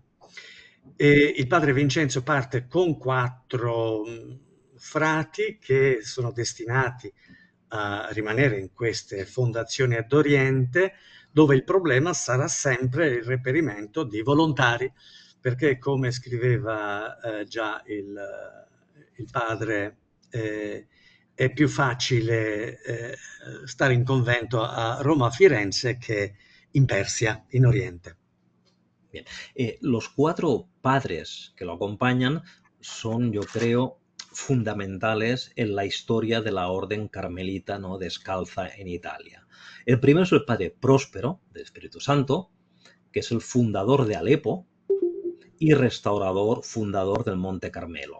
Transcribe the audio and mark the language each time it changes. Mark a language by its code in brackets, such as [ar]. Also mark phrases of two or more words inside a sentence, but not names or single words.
[it] E il padre Vincenzo parte con 4 frati che sono destinati a rimanere in queste fondazioni ad Oriente, dove il problema sarà sempre il reperimento di volontari, perché, come scriveva già il padre, è più facile stare in convento a Roma, a Firenze, che in Persia, in Oriente. [es] Bien. Los 4 padres que lo acompañan son, yo creo, fundamentales en la historia de la orden carmelita, ¿no?, descalza en Italia. El primero es el padre Próspero, del Espíritu Santo, que es el fundador de Alepo y restaurador, fundador del Monte Carmelo.